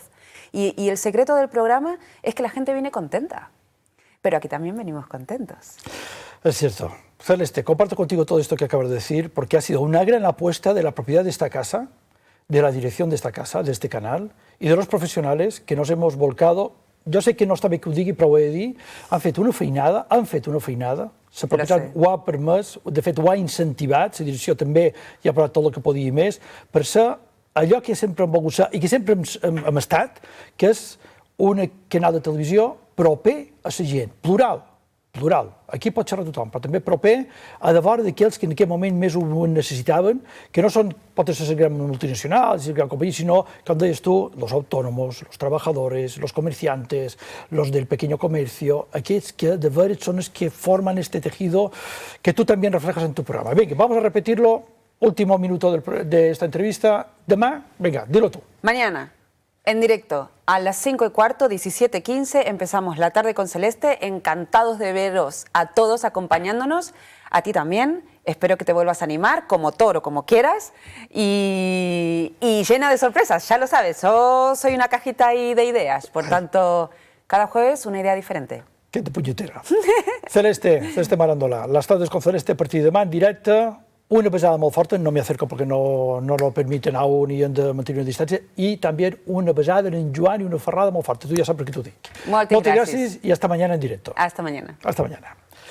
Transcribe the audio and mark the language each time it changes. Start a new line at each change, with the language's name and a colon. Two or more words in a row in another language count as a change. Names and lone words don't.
Spanish: Y el secreto del programa es que la gente viene contenta. Pero aquí también venimos contentos. Es cierto. Celeste, comparto contigo todo esto que acabas de decir, porque ha sido una gran apuesta de la propiedad de esta casa, de la dirección de esta casa, de este canal, y de los professionals que nos hemos volcado.
Catalan: Jo sé que no està bé que ho digui, però ho he de dir. Han fet una feinada, la propietat ho ha permès, de fet ho ha incentivat, la direcció també hi ha posat tot el que podia més, per ser allò que sempre hem volgut ser i que sempre hem estat, que és un canal de televisió proper a la gent, plural. Aquí pot xerrar tothom, però també proper a davant d'aquells que en aquell moment més ho necessitaven, que no són, pot ser les grans multinacionals, les grans companyies, sinó, com deies tu,
Spanish: los autónomos, los trabajadores, los comerciantes, los del pequeño comercio,
Catalan: aquells que de veres són els que
Spanish: forman este tejido que tú también reflejas en tu programa. Venga, vamos a repetirlo, último minuto de esta entrevista. Demà, venga, dilo tú. Mañana. En directo, a las 5:15, 17:15, empezamos La Tarde con Celeste. Encantados de veros a todos acompañándonos, a ti también. Espero que te vuelvas a animar, como toro, como quieras, y llena de sorpresas, ya lo sabes. Yo soy una cajita ahí de ideas, por tanto, cada jueves una idea diferente. Que de punyetera. Celeste Marandola, Les Tardes con Celeste,
Catalan: a partir de demà en directe. Una besada molt forta,
Spanish: no me acerco porque no lo permiten aún y han de mantener una distancia. Y también una besada en Joan y una ferrada muy fuerte. Tú ya sabes que tú dices. Muchas gracias. Y hasta mañana en directo. Hasta mañana. Hasta mañana.